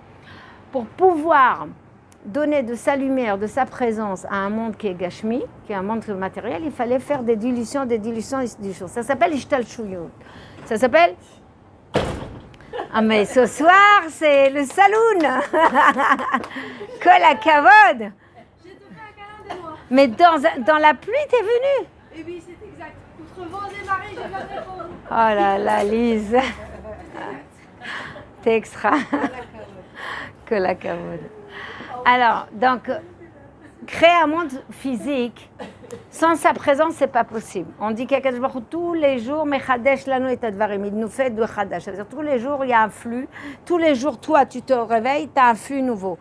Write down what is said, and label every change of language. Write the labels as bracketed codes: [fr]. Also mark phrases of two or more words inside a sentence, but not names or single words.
[fr] Pour pouvoir donner de sa lumière, de sa présence à un monde qui est Gashmi, qui est un monde matériel, il fallait faire des dilutions. Ça s'appelle Ishtalshuyut. Ça s'appelle... Ah mais ce soir, c'est le saloon. [he] כל הכבוד. [fr] Je te fais un câlin de moi. Mais dans la pluie, t'es venue. Et oui, c'est exact. Contre vent et marée, je viens de répondre. Oh là là, Lise. T'es extra. [he] כל הכבוד. [fr] Alors, donc, créer un monde physique, sans sa présence, c'est pas possible. On dit qu'Akadosh Baruch Hu, tous les jours, [he] מחדש לנו את הדברים, [fr] il nous fait de Chadash. C'est-à-dire, tous les jours, il y a un flux. Tous les jours, toi, tu te réveilles, tu as un flux nouveau.